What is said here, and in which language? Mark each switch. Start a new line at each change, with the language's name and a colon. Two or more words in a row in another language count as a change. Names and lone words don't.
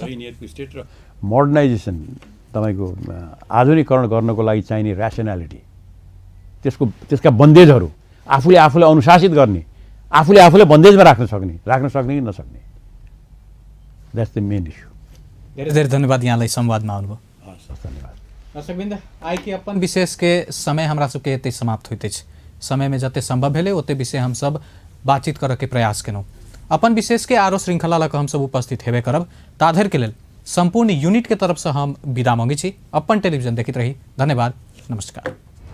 Nepali: सही नियतको स्टेट र मोडर्नाइजेसन तपाईँको आधुनिकीकरण गर्नको लागि चाहिने ऱ्यासनालिटी, त्यसका बन्देजहरू आफूले अनुशासित गर्ने, आफूले बन्देजमा राख्न सक्ने कि नसक्ने,
English: that's the main issue.
Nepali: धेरै धेरै धन्यवाद यहाँलाई संवादमा आउनुभयो। धन्यवाद।
Maithili: दर्शकवृन्द, आइ के अपन विशेष के समय हमरा सबके एते समाप्त होते छै। समय में जते संभव भेले ओते विषय हम सब बातचीत करके प्रयास केलहुँ। अपन विशेष के आरो श्रृंखला लक हम सब उपस्थित हेबे करब। ताधर के लेल संपूर्ण यूनिट के तरफ से हम विदा मांगे छी। अपन टेलीविजन देखित रही। धन्यवाद, नमस्कार।